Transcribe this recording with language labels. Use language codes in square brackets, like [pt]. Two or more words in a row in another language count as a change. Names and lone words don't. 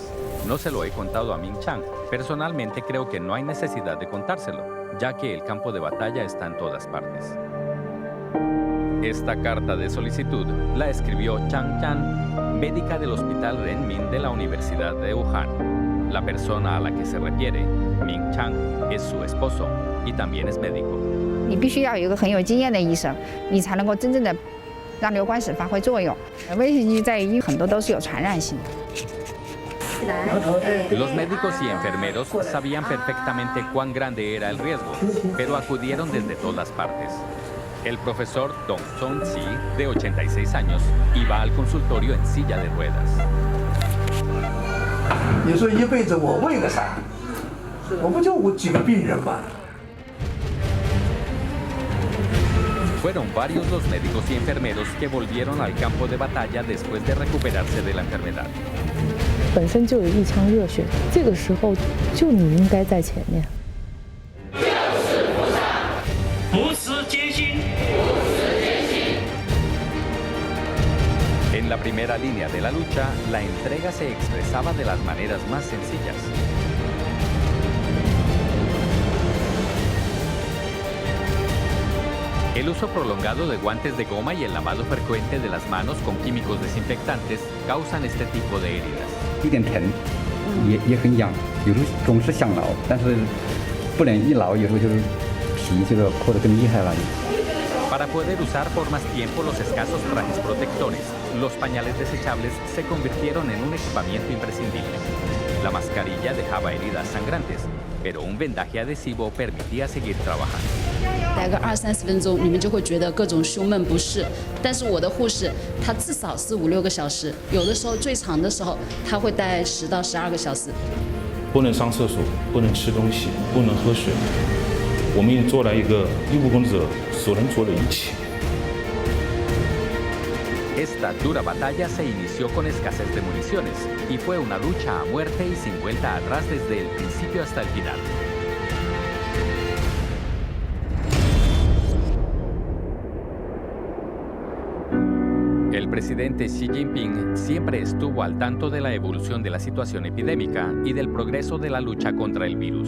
[es] No se lo he contado a Ming Chang. Personalmente creo que no hay necesidad de contárselo, ya que el campo de batalla está en todas partes. Esta carta de solicitud la escribió Chang Chan, médica del Hospital Renmin de la Universidad de Wuhan. La persona a la que se refiere, Ming Chang, es su esposo y también es médico. [zh] 你必须要有一个很有经验的医生，你才能够真正的让流管室发挥作用。危险就在于很多都是有传染性的。 [es] Los médicos y enfermeros sabían perfectamente cuán grande era el riesgo, pero acudieron desde todas partes. El profesor Dong Chong-chi, de 86 años, iba al consultorio en silla de ruedas. [zh] 你说一辈子我为了啥？我不就几个病人吗？ [es] Fueron varios los médicos y enfermeros que volvieron al campo de batalla después de recuperarse de la enfermedad. [zh] 本身就有一腔热血，这个时候就你应该在前面。不辞艰辛。 [es] En la primera línea de la lucha, la entrega se expresaba de las maneras más sencillas. El uso prolongado de guantes de goma y el lavado frecuente de las manos con químicos desinfectantes causan este tipo de heridas. [zh] 一点疼，也很痒，有时候总是想挠，但是不能一挠，有时候就是皮就是破得更厉害了。 [es] Para poder usar por más tiempo los escasos trajes protectores, los pañales desechables se convirtieron en un equipamiento imprescindible. La mascarilla dejaba heridas sangrantes, pero un vendaje adhesivo permitía seguir trabajando. [zh] 待个20-30分钟，你们就会觉得各种胸闷不适。但是我的护士，她至少是5-6个小时，有的时候最长的时候，她会待10到12个小时。不能上厕所，不能吃东西，不能喝水。我们做了一个医务工作者所能做的一切。 [es] Esta dura batalla se inició con escasez de municiones y fue una lucha a muerte y sin vuelta atrás desde el principio hasta el final. El presidente Xi Jinping siempre estuvo al tanto de la evolución de la situación epidémica y del progreso de la lucha contra el virus.